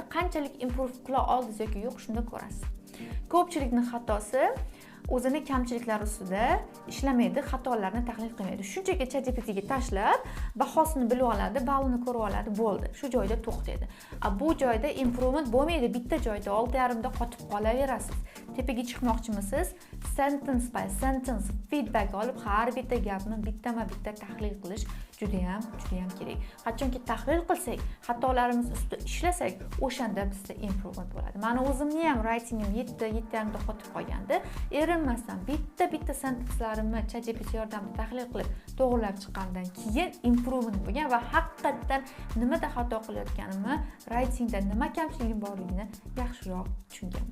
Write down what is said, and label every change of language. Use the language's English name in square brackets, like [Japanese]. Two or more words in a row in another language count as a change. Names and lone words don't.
[Uzbek] Qanchalik improve qila oldingiz yoki yo'q, shunda ko'rasiz. Ko'pchilikning xatosi o'zini kamchiliklari ustida ishlamaydi, xatolarni tahlil qilmaydi. Shunchaki ChatGPT ga tashlab, bahosini bilib oladi, ballini ko'rib oladi, bo'ldi. Shu joyda to'xtaydi. Bu joyda improvement bo'lmaydi. Bitta joyda 6,5 da qotib qolaverasiz. Tepaga chiqmoqchimisiz? [English] Sentence by sentence feedback [Uzbek] olib, har bitta gapni bittama-bitta tahlil qilish juda ham kerak. Qachonki tahlil qilsak, xatolarimiz ustida ishlasak, o'shanda bizda improvement bo'ladi. Meni o'zimni ham writingim 7,5 da qotib qolgandi. Erinmasdan bitta sentenslarimni ChatGPT yordamida tahlil qilib to'g'rilab chiqqandan keyin improvement bo'lgan va haqiqatan nimada xato qilayotganimni, writingda nima kamchiligim borligini yaxshiroq tushunganman.